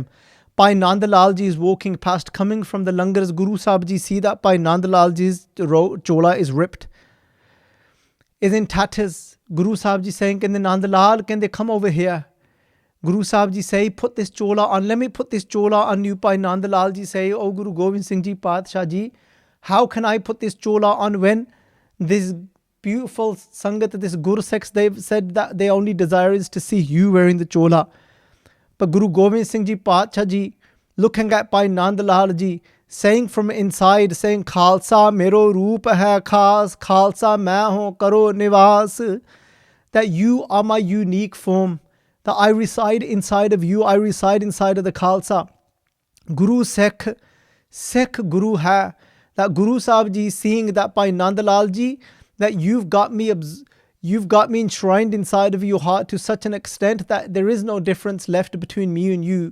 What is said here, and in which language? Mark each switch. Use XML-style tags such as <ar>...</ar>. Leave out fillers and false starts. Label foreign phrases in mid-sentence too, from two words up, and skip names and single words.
<en>Bhai Nand Lal Ji is walking past, coming from the langars. Guru Sahib Ji see that Bhai Nand Lal Ji's chola is ripped, is in tatters. Guru Sahib Ji saying, can the Nand Lal, can they come over here? Guru Sahib Ji say, put this chola on, let me put this chola on you. Bhai Nand Lal Ji say, oh Guru Gobind Singh Ji Paatshah Ji, how can I put this chola on when this beautiful Sangat, this Gursikhs, they've said that their only desire is to see you wearing the chola. But Guru Gobind Singh Ji Paatshah Ji, looking at Bhai Nand Lal Ji, saying from inside, saying,</en> <pa>ਖ਼ਾਲਸਾ ਮੇਰੋ ਰੂਪ ਹੈ ਖ਼ਾਸ, ਖ਼ਾਲਸਾ ਮਹਿ ਹੌ ਕਰੋ ਨਿਵਾਸ,</pa> <en>that you are my unique form, that I reside inside of you, I reside inside of the Khalsa.</en> <pa>ਗੁਰੂ ਸਿੱਖ ਗੁਰੂ ਹੈ,</pa> <en>that Guru Sahib Ji seeing that Bhai Nand Lal Ji, that you've got me enshrined inside of your heart to such an extent that there is no difference left between me and you.</en>